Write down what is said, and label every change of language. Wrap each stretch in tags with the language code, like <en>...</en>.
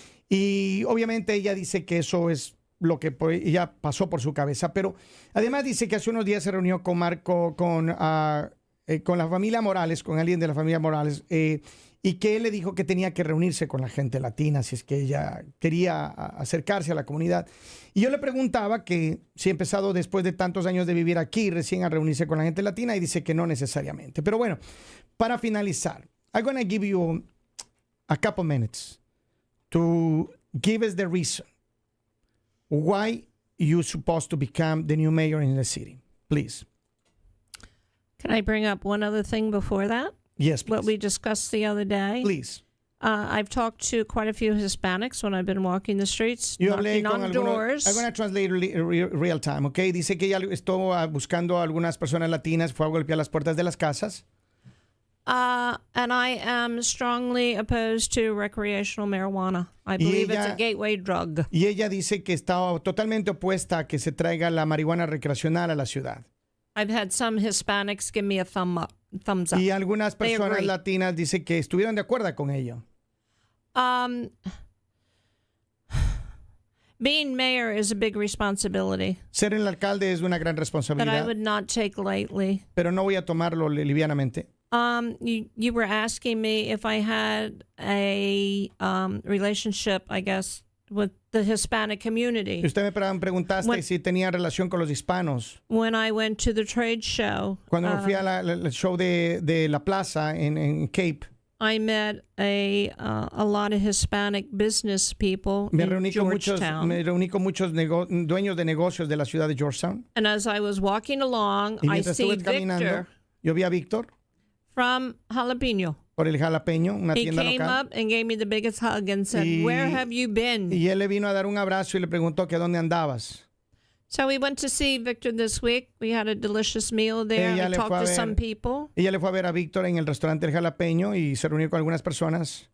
<es>Y obviamente ella dice que eso es lo que ella pasó por su cabeza, pero además dice que hace unos días se reunió con la familia Morales, con alguien de la familia Morales, y que él le dijo que tenía que reunirse con la gente latina si es que ella quería acercarse a la comunidad. Y yo le preguntaba que si ha empezado después de tantos años de vivir aquí recién a reunirse con la gente latina, y dice que no necesariamente. Pero bueno, para finalizar,</es> <en>I'm going to give you a couple minutes to give us the reason why you're supposed to become the new mayor in the city. Please. Can I bring up one other thing before that? Yes, please. What we discussed the other day? Please. I've talked to quite a few Hispanics when I've been walking the streets, knocking on doors. I'm going to translate real time, okay?</en> <es>Dice que ella estuvo buscando a algunas personas latinas, fue a golpear las puertas de las casas.</es> <en>And I am strongly opposed to recreational marijuana. I believe it's a gateway drug.</en> <es>Y ella dice que está totalmente opuesta a que se traiga la marihuana recreacional a la ciudad.</es> <en>I've had some Hispanics give me a thumbs up.</en> <es>Y algunas personas latinas dicen que estuvieron de acuerdo con ello.</es> <en>Being mayor is a big responsibility.</en> <es>Ser el alcalde es una gran responsabilidad.</es> <en>That I would not take lightly.</en> <es>Pero no voy a tomarlo livianamente.</es> <en>You were asking me if I had a relationship, I guess, with the Hispanic community.</en> <es>Usted me preguntaste si tenía relación con los hispanos.</es> <en>When I went to the trade show.</en> <es>Cuando me fui al show de la plaza en Cape.</es> <en>I met a lot of Hispanic business people in Georgetown.</en> <es>Me reuní con muchos dueños de negocios de la ciudad de Georgetown.</es> <en>And as I was walking along, I see Victor.</en> <es>Yo vi a Víctor.</es> <en>From Jalapeno.</en> <es>Por el Jalapeño, una tienda local.</es> <en>He came up and gave me the biggest hug and said, "Where have you been?"</en> <es>Y él le vino a dar un abrazo y le preguntó que dónde andabas.</es> <en>So we went to see Victor this week. We had a delicious meal there. I talked to some people.</en> <es>Ella le fue a ver a Víctor en el restaurante El Jalapeño y se reunió con algunas personas.</es>